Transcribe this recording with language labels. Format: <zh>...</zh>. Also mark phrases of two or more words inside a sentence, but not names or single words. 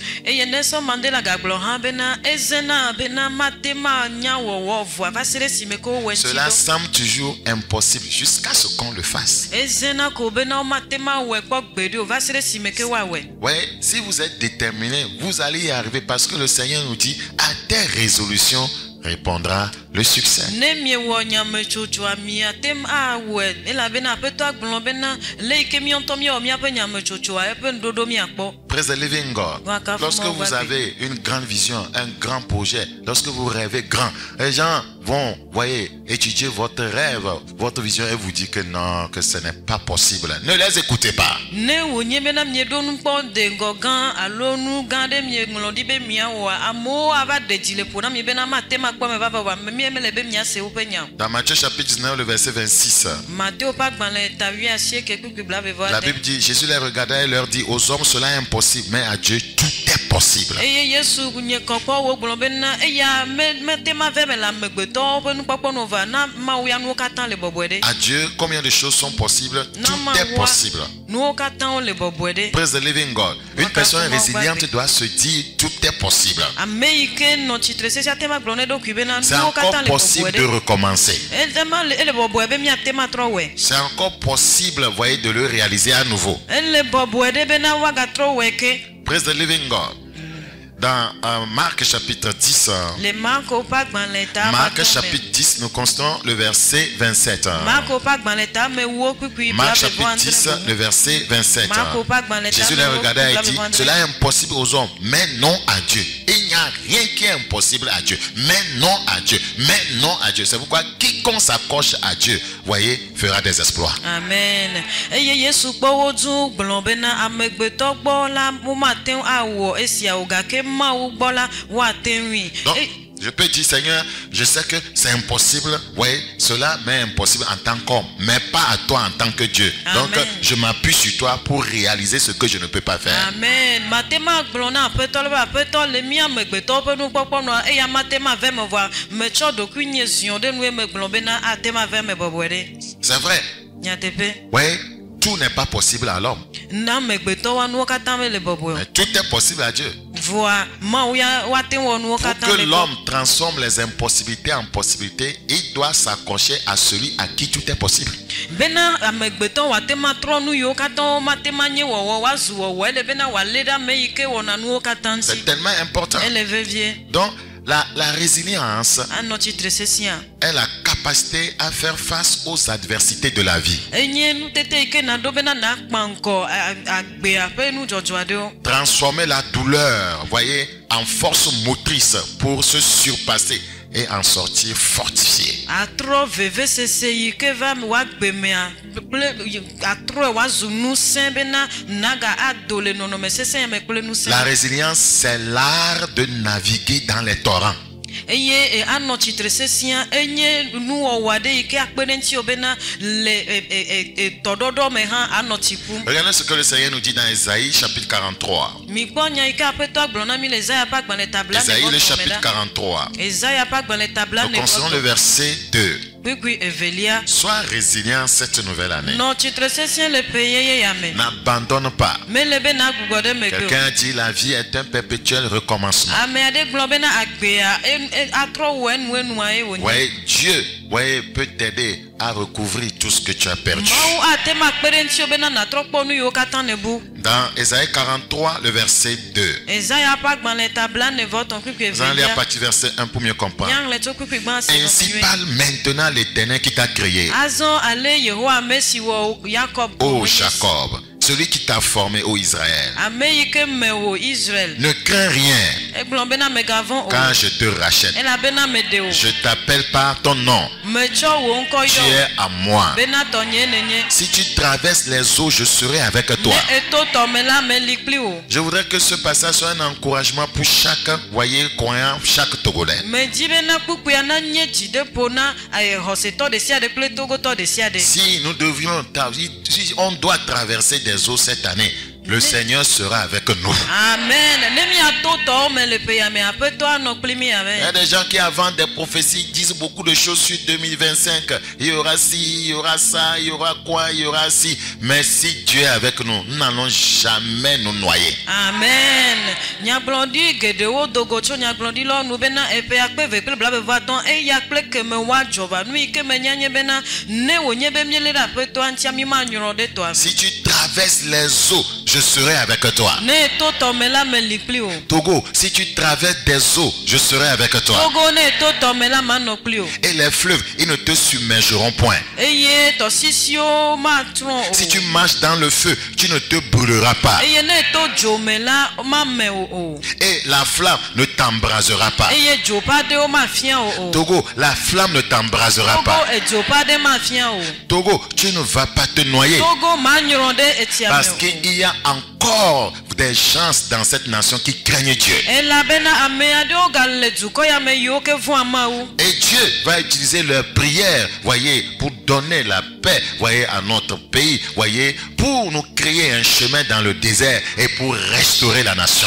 <fr>Cela semble toujours impossible jusqu'à ce qu'on le fasse. Ouais, si vous êtes déterminé, vous allez y arriver parce que le Seigneur nous dit, à tes résolutions répondra le succès.</fr> <en>Praise the living God.</en> <fr>Lorsque vous avez une grande vision, un grand projet, lorsque vous rêvez grand, les gens vont, voyez, étudier votre rêve, votre vision et vous dire que non, que ce n'est pas possible. Ne les écoutez pas. Dans Matthieu chapitre 19, le verset 26. La Bible dit, Jésus les regarda et leur dit, aux hommes cela est impossible, mais à Dieu tout est possible.</fr> <ee>eye Yesu nye kɔkɔ wo gblɔ bena eya mete ma ve me la megbetɔwo ƒe nukpɔkpɔ no va na Mawu ya nuwo katã le bɔbɔe ɖe.</ee> <fr>À Dieu, combien de choses sont possibles? Tout est possible.</fr> <ee>Nuwo katã wo le bɔbɔe ɖe.</ee> <en>Praise the living God.</en> <fr>Une personne résiliente doit se dire tout est possible.</fr> <ee>Ame yi ke nɔ tsitre sesia te ma gblɔ ne ɖokui bena</ee> <fr>C'est</fr> <ee>nuwo katã</ee> <fr>encore</fr> <ee>le bɔbɔe</ee> <fr>possible de</fr> <ee>ɖe.</ee> <fr>recommencer.</fr> <ee>Ele bɔbɔe be miate ma trɔ wɔe.</ee> <fr>C'est encore possible, voyez, de le réaliser à nouveau.</fr> <ee>Ele bɔbɔe ɖe bena woagatrɔ wɔe ke.</ee> <en>Praise the living God.</en> <fr>Dans Marc chapitre 10,</fr> <ee>Le Marko ƒe agbalẽ ta.</ee> <fr>Marc chapitre 10, nous constatons le verset 27.</fr> <ee>Marko ƒe agbalẽ ta me wo kpukpui</ee> <fr>Marc chapitre 10, le verset 27.</fr> <ee>Marko ƒe agbalẽ ta.</ee> <fr>Jésus les regardait et dit, cela est impossible aux hommes, mais non à Dieu. Il n'y a rien qui est impossible à Dieu, mais non à Dieu, mais non à Dieu. C'est pourquoi quiconque s'accroche à Dieu, voyez, fera des exploits. Amen.</fr> <ee>Eye Yesu kpɔ wo dzu gblɔ bena amegbetɔ gbɔ la wo mate ŋu awɔ esiawo gake Mawu gbɔ la woate ŋui.</ee> <fr>Donc, je peux dire, Seigneur, je sais que c'est impossible, voyez, cela m'est impossible en tant qu'homme, mais pas à toi en tant que Dieu. Amen. Donc, je m'appuie sur toi pour réaliser ce que je ne peux pas faire. Amen.</fr> <ee>Matema gblɔ na aƒetɔ le be aƒetɔ le mía amegbetɔwo ƒe nukpɔkpɔ nɔa eya matema ve me vɔa metsɔ ɖokui nye ziɔ ɖe nu ye megblɔ bena atema ve me bɔbɔe ɖe.</ee> <fr>C'est vrai.</fr> <ee>Nyateƒe.</ee> <fr>Voyez, tout n'est pas possible à l'homme.</fr> <ee>Na amegbetɔwoa nuwo katã me le bɔbɔe.</ee> <fr>Mais tout est possible à Dieu.</fr> <ee>Voa Mawu ya woate ŋu wɔ nuwo</ee> <fr>Pour</fr> <ee>katã</ee> <fr>que</fr> <ee>le gbɔ.</ee> <fr>l'homme transforme les impossibilités en possibilités, il doit s'accrocher à celui à qui tout est possible.</fr> <ee>Bena amegbetɔ woate ma trɔ nu yiwo katã wo mate ma nye wɔwɔ woazu wɔwɔ ele bena wòalé ɖe ame yi ke wɔna nuwo katã ŋuti.</ee> <fr>C'est tellement important.</fr> <ee>Ele vevie.</ee> <fr>Donc, la résilience</fr> <ee>Anɔ tsitre sesia.</ee> <fr>est la capacité à faire face aux adversités de la vie.</fr> <ee>Enye nutete yi ke naɖo bena nakpa ŋkɔ agbea ƒe nudzɔdzɔ aɖewo.</ee> <fr>Transformer la douleur, voyez, en force motrice pour se surpasser et en sortir fortifié.</fr> <ee>Atrɔ vevesese yi ke va woagbemea kple atrɔe woazu ŋusẽ bena naga ado le nɔnɔme sesẽ ya me kple ŋusẽ.</ee> <fr>La résilience, c'est l'art de naviguer dans les torrents.</fr> <ee>Eye anɔ tsitre sesia enye nuwɔwɔ aɖe yi ke akpe ɖe ŋuti bena le tɔɖɔɖɔ me hã anɔ tsi ƒum.</ee> <fr>Regardez ce que le Seigneur nous dit dans Isaïe chapitre 43.</fr> <ee>Mikpɔ nya yi ke aƒetɔ gblɔ na mi le Ezaya ƒe agbalẽ tabla</ee> <fr>Isaïe le</fr> <ee>ne</ee> <fr>chapitre 43.</fr> <ee>Ezaya ƒe agbalẽ tabla</ee> <fr>Nous</fr> <ee>ne</ee> <fr>considérons le verset 2.</fr> <ee>kpukpui evelia.</ee> <fr>Sois résilient cette nouvelle année.</fr> <ee>Nɔ tsitre sesẽ le ƒe yeye ya me.</ee> <fr>N'abandonne pas.</fr> <ee>Mele be nagbugbɔ ɖe megbe o.</ee> <fr>Quelqu'un dit la vie est un perpétuel recommencement.</fr> <ee>Ame aɖe gblɔ bena agbea atrɔ wɔ enua ye wònye.</ee> <fr>Voyez, Dieu, voyez, peut t'aider à recouvrir tout ce que tu as perdu.</fr> <ee>Mawu ate ma kpe ɖe ŋuti bena natrɔ kpɔ nu yiwo katã ne bu.</ee> <fr>Dans Ésaïe 43, le verset 2.</fr> <ee>Ezaya ƒe agbalẽ tabla ne vɔ tɔn kpukpui</ee> <fr>Nous allons lire à</fr> <ee>evelia.</ee> <fr>partir du verset 1 pour mieux comprendre.</fr> <ee>Nyãŋlẽ tso kpukpui gbã si</ee> <fr>Ainsi</fr> <ee>nɔ</ee> <fr>parle maintenant l'Éternel qui t'a créé,</fr> <ee>azɔ ale Yehowa ame si wɔ Yakob.</ee> <fr>ô Jacob, celui qui t'a formé, ô Israël.</fr> <ee>Ame yi ke me wò Israel.</ee> <fr>Ne crains rien,</fr> <ee>Egblɔ bena megavɔ̃ o.</ee> <fr>car je te rachète.</fr> <ee>Elabena meɖe o.</ee> <fr>Je t'appelle par ton nom.</fr> <ee>Metsɔ wò ŋkɔ</ee> <fr>Tu</fr> <ee>yɔ.</ee> <fr>es à moi.</fr> <ee>Bena tɔnye nenye.</ee> <fr>Si tu traverses les eaux, je serai avec toi.</fr> <ee>Ne eto tɔme la meli kpli o.</ee> <fr>Je voudrais que ce passage soit un encouragement pour chaque, voyez, croyant, chaque Togolais. Medi bena kpukpuia na nye dziɖeƒo na xɔsetɔ ɖe sia ɖe kple togotɔ ɖe sia ɖe. Si nous devions, si on doit traverser des eaux cette année, le Seigneur sera avec nous. Amen.</fr> <ee>Ne miato tɔwo me le ƒe ya me aƒetɔ anɔ kpli mi Il y a amen.</ee> <fr>des gens qui avant des prophéties disent beaucoup de choses sur 2025. Il y aura ci, il y aura ça, il y aura quoi, il y aura ci. Mais si Dieu est avec nous, nous n'allons jamais nous noyer. Amen.</fr> <ee>Nyagblɔɖi geɖewo dogo tso nyagblɔɖilɔwo nu bena eƒe akpe eve kple blaeve-vɔ-atɔ̃ eya kple keme woadzɔ va nu yi ke menya nye bena ne wònye be míelé ɖe aƒetɔa ŋutia mi manyrɔ ɖe tɔa.</ee> <fr>Si tu traverses les eaux, je serai avec toi.</fr> <ee>Ne to tɔme la me li kpli o.</ee> <fr>Togo, si tu traverses des eaux, je serai avec toi.</fr> <ee>Togo ne to tɔme la manɔ kpli o.</ee> <fr>Et les fleuves, ils ne te submergeront point.</fr> <ee>Eye tɔsisiwo matrɔ o.</ee> <fr>Si tu marches dans le feu, tu ne te brûleras pas.</fr> <ee>Eye ne to dzo me la mame o.</ee> <fr>Et la flamme ne t'embrasera pas.</fr> <ee>Eye dzo ƒe aɖewo mafia o.</ee> <fr>Togo, la flamme ne t'embrasera</fr> <ee>Togo</ee> <fr>pas.</fr> <ee>edzo ƒe aɖe mafia o.</ee> <fr>Togo, tu ne vas pas te noyer.</fr> <ee>Togo manyrɔ ɖe etsia</ee> <fr>Parce</fr> <ee>me o.</ee> <fr>qu'il y a encore des gens dans cette nation qui craignent Dieu. Et Dieu va utiliser leurs prières, voyez, pour donner la paix, voyez, à notre pays, voyez, pour nous créer un chemin dans le désert et pour restaurer la nation.</fr>